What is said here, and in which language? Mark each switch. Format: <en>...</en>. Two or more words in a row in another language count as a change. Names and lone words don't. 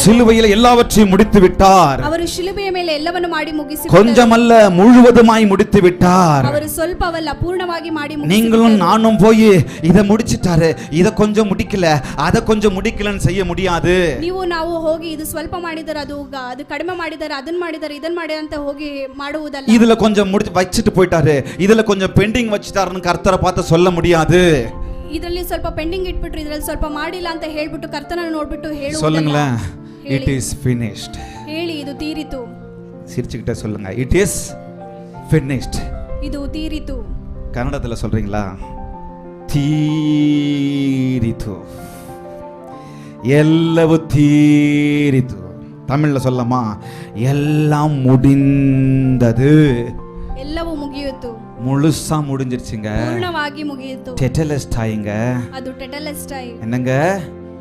<ta>சிலுவையில் எல்லாவற்றையும் முடித்து விட்டார்.</ta> <kn>ಅವರು ಶಿಲುಬೆಯ ಮೇಲೆ ಎಲ್ಲವನ್ನು ಮಾಡಿ ಮುಗಿಸಿಬಿಟ್ಟರು.</kn> <ta>கொஞ்சமல்ல, முழுவதுமாய் முடித்து விட்டார்.</ta> <kn>ಅವರು ಸ್ವಲ್ಪವಲ್ಲ, ಪೂರ್ಣವಾಗಿ ಮಾಡಿ ಮುಗಿಸಿಬಿಟ್ಟರು.</kn> <ta>நீங்களும் நானும் போய் இதை முடிச்சிட்டாரு, இதை கொஞ்சம் முடிக்கல, அதை கொஞ்சம் முடிக்கலன்னு செய்ய முடியாது.</ta> <kn>ನಾವು ಹೋಗಿ ಇದು ಸ್ವಲ್ಪ ಮಾಡಿದರೆ ಅದು ಕಡಿಮೆ ಮಾಡಿದರೆ ಅದನ್ನ ಮಾಡಿದರೆ ಇದನ್ನ ಮಾಡಿ ಅಂತ ಹೋಗಿ ಮಾಡುವುದಲ್ಲ.</kn> <ta>இதுல கொஞ்சம் முடிச்சு வச்சிட்டு போயிட்டாரு, இதுல கொஞ்சம் பெண்டிங் வச்சிட்டாருன்னு கர்த்தரை பார்த்து சொல்ல முடியாது.</ta> <kn>ಇದರಲ್ಲಿ ಸ್ವಲ್ಪ ಪೆಂಡಿಂಗ್ ಇಟ್ಬಿಟ್ರು, ಇದರಲ್ಲಿ ಸ್ವಲ್ಪ ಮಾಡಿಲ್ಲ ಅಂತ ಹೇಳ್ಬಿಟ್ಟು ಕರ್ತನನ್ನು ನೋಡ್ಬಿಟ್ಟು ಹೇಳುವುದಲ್ಲ.</kn> <ta>சொல்லுங்களேன்,</ta> <en>it is finished.</en> <kn>ಹೇಳಿ, ಇದು ತೀರಿತು.</kn> <ta>சிரிச்சுக்கிட்டே சொல்லுங்க,</ta> <en>it is finished.</en> <kn>ಇದು ತೀರಿತು.</kn> <ta>கன்னடத்துல சொல்றீங்களா?</ta> <kn>ತೀರಿತು, ಎಲ್ಲವೂ ತೀರಿತು.</kn> <ta>தமிழ்ல சொல்லமா? எல்லாம் முடிந்தது.</ta> <kn>ಎಲ್ಲವೂ ಮುಗಿಯಿತು,</kn> <ta>முழுசா முடிஞ்சிருச்சுங்க.</ta> <kn>ಪೂರ್ಣವಾಗಿ ಮುಗಿಯಿತು.</kn> <ta>டெட்டலஸ்டாயிங்க.</ta> <kn>ಅದು ಟೆಟಲೆಸ್ಟಾಯಿ.</kn> <ta>என்னங்க?</ta>